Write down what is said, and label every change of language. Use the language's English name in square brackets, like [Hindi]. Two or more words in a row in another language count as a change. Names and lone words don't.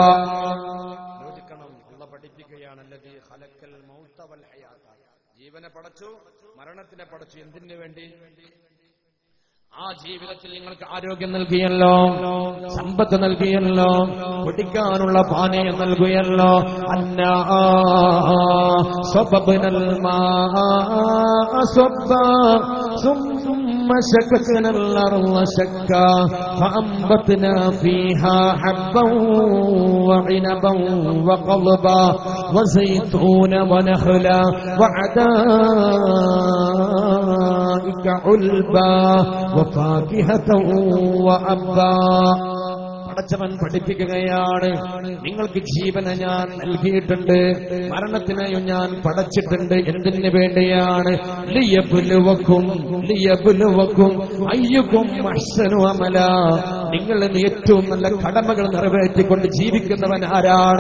[Malayalam] ജീവനെ പടച്ചു, മരണത്തിനെ പടച്ചു. എന്തിനു വേണ്ടി? ആ ജീവിതത്തിൽ നിങ്ങൾക്ക് ആരോഗ്യം നൽകിയല്ലോ, സമ്പത്ത് നൽകിയല്ലോ, കുടിക്കാനുള്ള പാനീയം നൽകിയല്ലോ. [Arabic] أنا صببنا الماء صبا ثم شققنا الأرض شقا فأنبتنا فيها حبا وعنبا وقضبا وزيتونا ونخلا وحدائق علبا وفاكهة وأبا. [Malayalam] പടച്ചവൻ പഠിപ്പിക്കുകയാണ്, നിങ്ങൾക്ക് ജീവനെ ഞാൻ നൽകിയിട്ടുണ്ട്, മരണത്തിനെയും ഞാൻ പടച്ചിട്ടുണ്ട്. എന്തിനു വേണ്ടിയാണ്? [Arabic] ليبلوكم أيكم أحسن عملا. [Malayalam] നിങ്ങളിൽ ഏറ്റവും നല്ല കടമകൾ നിറവേറ്റിക്കൊണ്ട് ജീവിക്കുന്നവൻ ആരാണ്?